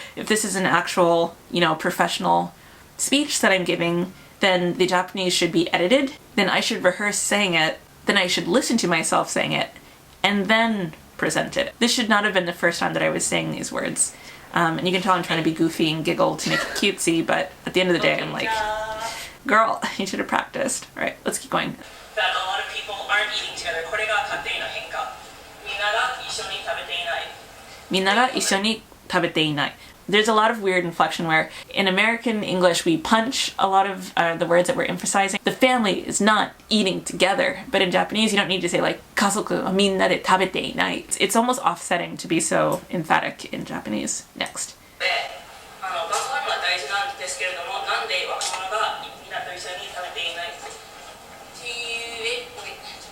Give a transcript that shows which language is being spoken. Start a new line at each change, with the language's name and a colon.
English: If this is an actual, professional speech that I'm giving, then the Japanese should be edited, then I should rehearse saying it, then I should listen to myself saying it, and then present it. This should not have been the first time that I was saying these words. And you can tell I'm trying to be goofy and giggle to make it cutesy, but at the end of the day I'm like, girl, you should have practiced. Alright, let's keep going. That a lot of people aren't eating together.
Japanese: これが家庭の変化。みんなが一緒に食べていない。みんなが一緒に食べていない。
English: There's a lot of weird inflection where in American English we punch a lot of the words that we're emphasizing. The family is not eating together, but in Japanese you don't need to say like
Japanese: 家族はみんなで食べていない.
English: It's almost offsetting to be so emphatic in Japanese. Next.
Japanese: 晩ご飯は大事なんですけれども、なんで若者がみんなと一緒に食べていないっていう